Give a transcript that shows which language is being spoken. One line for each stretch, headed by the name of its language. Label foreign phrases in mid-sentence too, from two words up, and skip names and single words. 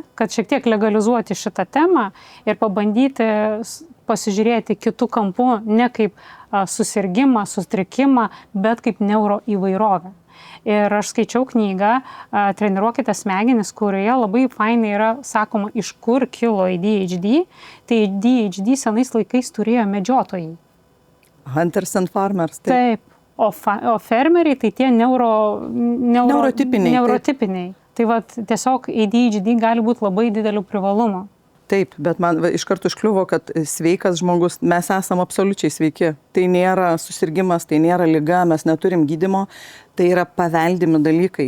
Lithuanian: Kad šiek tiek legalizuoti šitą temą ir pabandyti pasižiūrėti kitų kampų, ne kaip susirgimą, sutrikimą, bet kaip neuroįvairovę. Ir aš skaičiau knygą Treniruokite smegenis, kurioje labai fainai yra sakoma, iš kur kilo ADHD. Tai ADHD senais laikais turėjo medžiotojai.
English: Hunters and farmers.
Lithuanian: Taip. O fermeriai tai tie neurotipiniai. Tai tiesiog ADHD gali būti labai didelių privalumų. Taip, bet man iš karto iškliuvo, kad sveikas žmogus, mes esame absoliučiai sveiki. Tai nėra susirgimas, tai nėra liga, mes neturim gydymo, tai yra paveldimi dalykai.